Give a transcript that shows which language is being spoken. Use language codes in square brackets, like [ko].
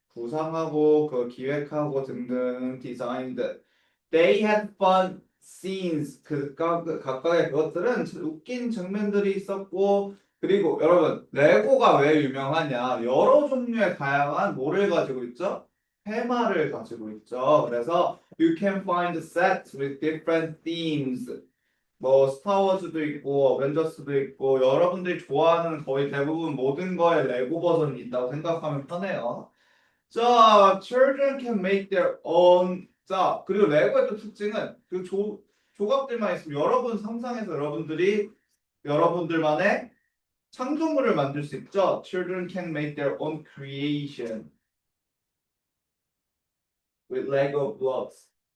[ko] 구상하고 그 기획하고 등등 디자인드. [en] They had fun scenes. [ko] 각각의 그것들은 웃긴 장면들이 있었고 그리고 여러분 레고가 왜 유명하냐? 여러 종류의 다양한 뭐를 가지고 있죠? 테마를 가지고 있죠. 그래서 [en] you can find sets with different themes. [ko] 뭐 스타워즈도 있고 어벤져스도 있고 여러분들이 좋아하는 거의 대부분 모든 거에 레고 버전이 있다고 생각하면 편해요. [en] 자, children can make their own. [ko] 자, 그리고 레고의 또 특징은 그 조각들만 있으면 여러분 상상해서 여러분들만의 창조물을 만들 수 있죠. [en] Children can make their own creation with Lego blocks.